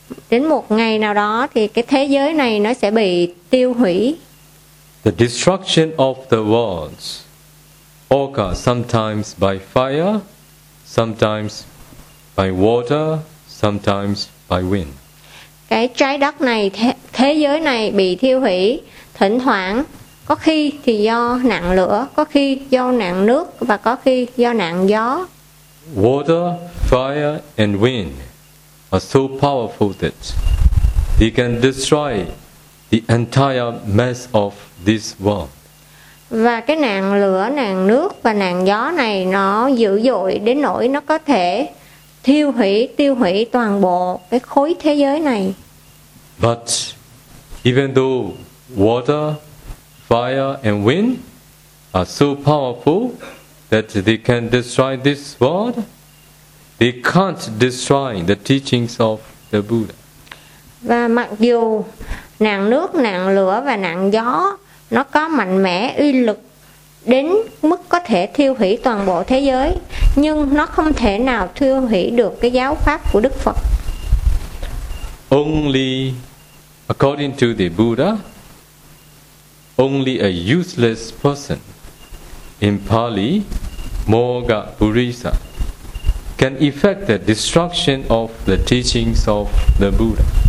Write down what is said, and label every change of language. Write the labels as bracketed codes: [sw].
[vi] Đến một ngày nào đó thì cái thế giới này nó sẽ bị tiêu hủy. [en] The destruction of the world occurs sometimes by fire, sometimes by water, sometimes by wind. [vi] Cái trái đất này, thế giới này bị thiêu hủy thỉnh thoảng, có khi thì do nạn lửa, có khi do nạn nước và có khi do nạn gió. [en] Water, fire and wind are so powerful that they can destroy the entire mass of this world. [vi] Và cái nạn lửa, nạn nước và nạn gió này nó dữ dội đến nỗi nó có thể tiêu hủy toàn bộ cái khối thế giới này. [en] But even though water, fire and wind are so powerful that they can destroy this world, they can't destroy the teachings of the Buddha. [vi] Và mặc dù nạn nước, nạn lửa và nạn gió nó có mạnh mẽ uy lực đến mức có thể thiêu hủy toàn bộ thế giới, nhưng nó không thể nào thiêu hủy được cái giáo pháp của Đức Phật. [en] Only according to the Buddha, only a useless person, in Pali Moga Purisa, can effect the destruction of the teachings of the Buddha.